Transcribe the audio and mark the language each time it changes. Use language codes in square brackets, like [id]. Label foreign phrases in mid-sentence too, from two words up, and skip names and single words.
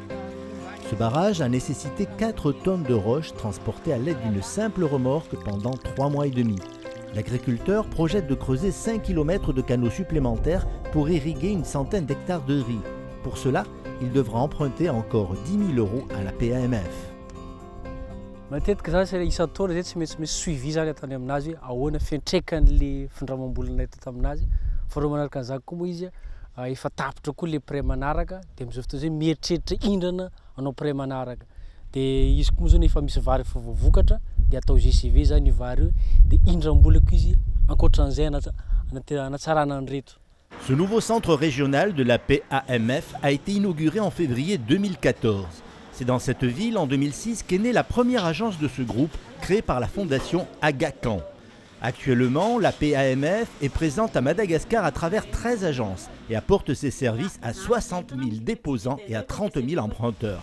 [fr] Ce barrage a nécessité 4 tonnes de roches transportées à l'aide d'une simple remorque pendant 3 mois et demi. L'agriculteur projette de creuser 5 km de canaux supplémentaires pour irriguer une centaine d'hectares de riz. Pour cela, il devra emprunter encore 10 000 € à la PAMF. [mg] Matetika zany isan-taona zay tsy maintsy suivi zany atany aminazy hoe ahoana fiantraikan'le findramam-bolana hita aminazy. Faharoa manaraka an'izany koa moa izy efa tapitra koa le prêt manaraka dia amin'izao fotoana izay mieritreritra indrana hanao prêt manaraka. Dia izy koa moa zany efa misy vary efa voavokatra dia atao GCV zany io vary io dia indram-bolako izy ankoatran'izay anatsarana an'ireto. [fr] Ce nouveau centre régional de la PAMF a été inauguré en février 2014. C'est dans cette ville, en 2006, qu'est née la première agence de ce groupe, créée par la fondation Aga Khan. Actuellement, la PAMF est présente à Madagascar à travers 13 agences et apporte ses services à 60 000 déposants et à 30 000 emprunteurs.